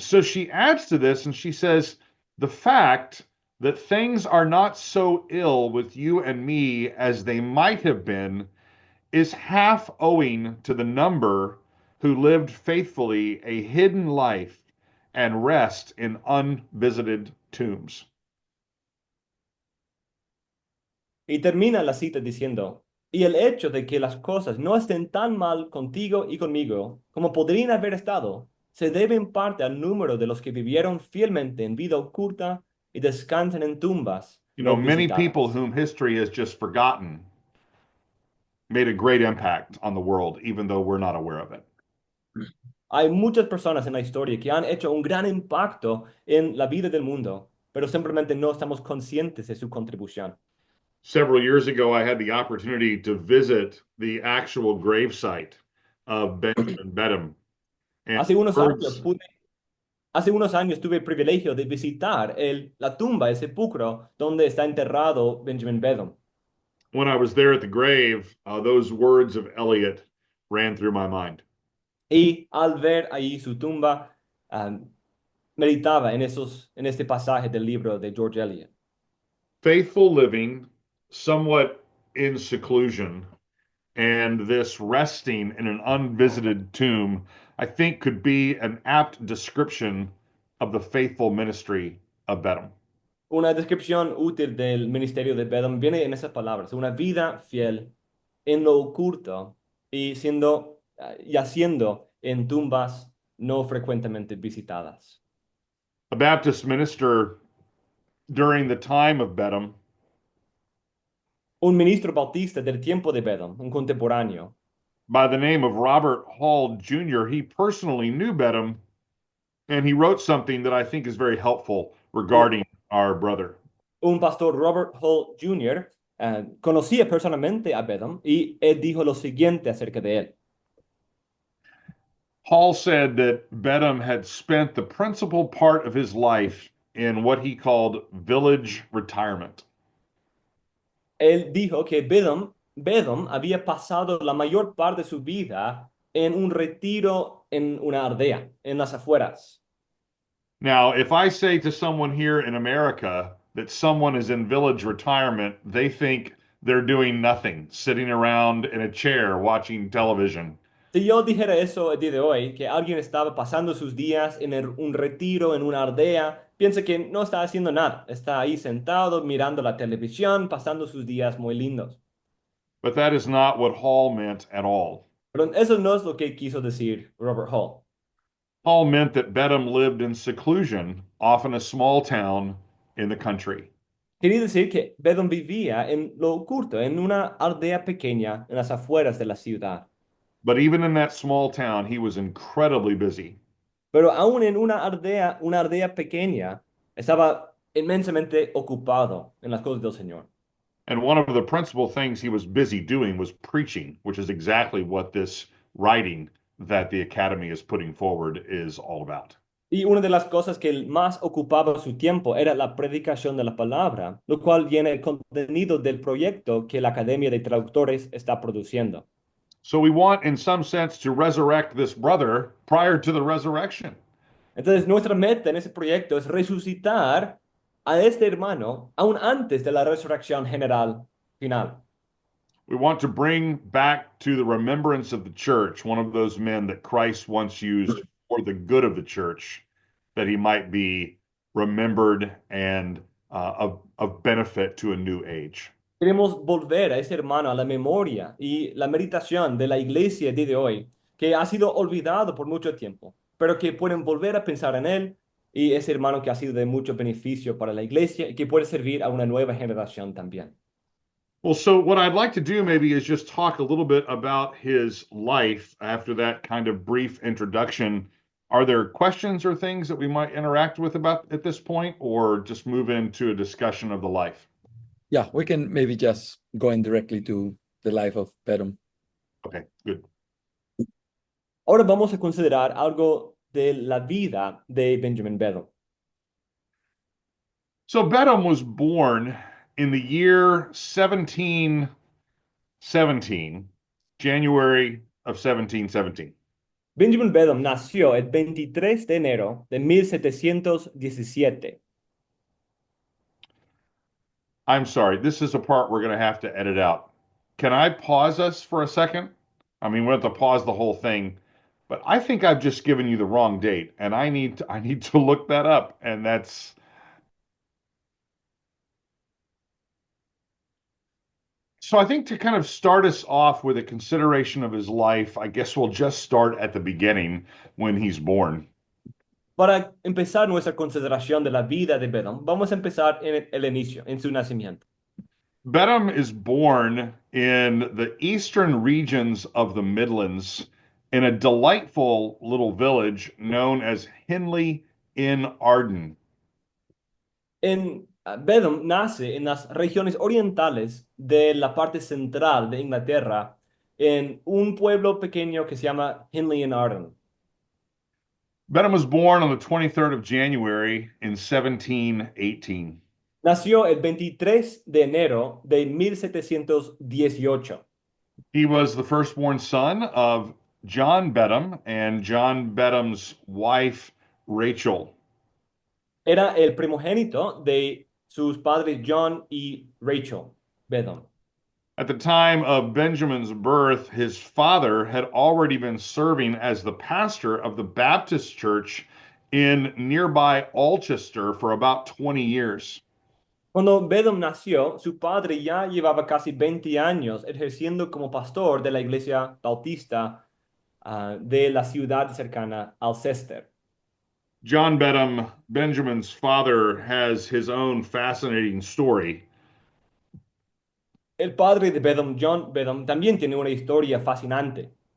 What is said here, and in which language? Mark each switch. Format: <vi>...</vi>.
<en>So she adds to this and she says, the fact that things are not so ill with you and me as they might have been is half owing to the number who lived faithfully a hidden life and rest in unvisited tombs.</en> <es>Y termina la cita diciendo, y el hecho de que las cosas no estén tan mal contigo y conmigo como podrían haber estado, se debe en parte al número de los que vivieron fielmente en vida oculta y descansan en tumbas</es> <en>You know,</en> <es>no</es> <en>many people</en> <es>visitadas.</es> <en>whom history has just forgotten made a great impact on the world, even though we're not aware of it.</en> <es>Hay muchas personas en la historia que han hecho un gran impacto en la vida del mundo, pero simplemente no estamos conscientes de su contribución.</es> <en>Several years ago, I had the opportunity to visit the actual gravesite of Benjamin Beddam. And</en> <es>Hace unos años</es> <en>words,</en> <es>Hace unos años tuve el privilegio de visitar la tumba, el sepulcro donde está enterrado Benjamin Beddam.</es> <en>when I was there at the grave, those words of Eliot ran through my mind.</en> <es>Y al ver ahí su tumba, meditaba en este pasaje del libro de George Eliot.</es> <en>Faithful living, somewhat in seclusion, and this resting in an unvisited tomb, I think could be an apt description of the faithful ministry of Beddam.</en> <es>Una descripción útil del ministerio de Beddam viene en esas palabras: una vida fiel en lo oculto y haciendo en tumbas no frecuentemente visitadas.</es> <en>A Baptist minister during the time of Beddam</en> <es>Un ministro bautista del tiempo de Beddam, un contemporáneo,</es> <en>by the name of Robert Hall Jr., he personally knew Beddam, and he wrote something that I think is very helpful regarding our brother.</en> <es>un pastor Robert Hall Jr. Conocía personalmente a Beddam y él dijo lo siguiente acerca de él.</es> <en>Hall said that Beddam had spent the principal part of his life in what he called village retirement.</en> <es>Él dijo que Beddam había pasado la mayor parte de su vida en un retiro en una aldea, en las afueras.</es> <en>Now, if I say to someone here in America that someone is in village retirement, they think they're doing nothing, sitting around in a chair watching television.</en> <es>Si yo dijera eso el día de hoy, que alguien estaba pasando sus días en un retiro en una aldea, piensa que no está haciendo nada, está ahí sentado mirando la televisión, pasando sus días muy lindos.</es> <en>But that is not what Hall meant at all.</en> <es>Pero eso no es lo que quiso decir Robert Hall.</es> <en>Hall meant that Beddam lived in seclusion, often a small town in the country.</en> <es>Quería decir que Beddam vivía en lo oculto, en una aldea pequeña en las afueras de la ciudad.</es> <en>But even in that small town, he was incredibly busy.</en> <es>Pero aún en una aldea pequeña, estaba inmensamente ocupado en las cosas del Señor.</es> <en>And one of the principal things he was busy doing was preaching, which is exactly what this writing that the Academy is putting forward is all about.</en> <es>Y una de las cosas que más ocupaba su tiempo era la predicación de la palabra, lo cual viene el contenido del proyecto que la Academia de Traductores está produciendo.</es> <en>So we want, in some sense, to resurrect this brother prior to the resurrection.</en> <es>Entonces, nuestra meta en ese proyecto es resucitar a este hermano aún antes de la resurrección general final.</es> <en>We want to bring back to the remembrance of the church one of those men that Christ once used for the good of the church, that he might be remembered and of benefit to a new age.</en> <es>Queremos volver a ese hermano a la memoria y la meditación de la iglesia de hoy, que ha sido olvidado por mucho tiempo, pero que pueden volver a pensar en él y ese hermano que ha sido de mucho beneficio para la iglesia y que puede servir a una nueva generación también.</es> <en>Well, so what I'd like to do maybe is just talk a little bit about his life after that kind of brief introduction. Are there questions or things that we might interact with about at this point, or just move into a discussion of the life? Yeah, we can maybe just go in directly to the life of Beddam. Okay, good.</en> <es>Ahora vamos a considerar algo de la vida de Benjamin Beddoe.</es> <en>So Bedham was born in the year 1717, January of 1717.</en> <es>Benjamin Beddoe nació el 23 de enero de 1717.</es> <en>I'm sorry, this is a part we're going to have to edit out. Can I pause us for a second? I mean, we have to pause the whole thing, but I think I've just given you the wrong date, and I need to look that up, and that's so I think to kind of start us off with a consideration of his life, I guess we'll just start at the beginning when he's born.</en> <es>Para empezar nuestra consideración de la vida de Beddoe, vamos a empezar en el inicio, en su nacimiento.</es> <en>Bedham is born in the eastern regions of the Midlands in a delightful little village known as Henley in Arden.</en> <es>Beddoe nace en las regiones orientales de la parte central de Inglaterra, en un pueblo pequeño que se llama Henley in Arden.</es> <en>Bedham was born on the 23rd of January in 1718.</en> <es>Nació el 23 de enero de 1718.</es> <en>He was the firstborn son of John Bedham and John Bedham's wife, Rachel.</en> <es>Era el primogénito de sus padres John y Rachel Beddoe.</es> <en>At the time of Benjamin's birth, his father had already been serving as the pastor of the Baptist church in nearby Alchester for about 20 years.</en> <es>Cuando Beddoe nació, su padre ya llevaba casi 20 años ejerciendo como pastor de la iglesia bautista de la ciudad cercana Alcester.</es> <en>John Bedham, Benjamin's father, has his own fascinating story.</en> <es>El padre de Beddoe, John Beddoe, también tiene una historia fascinante.</es>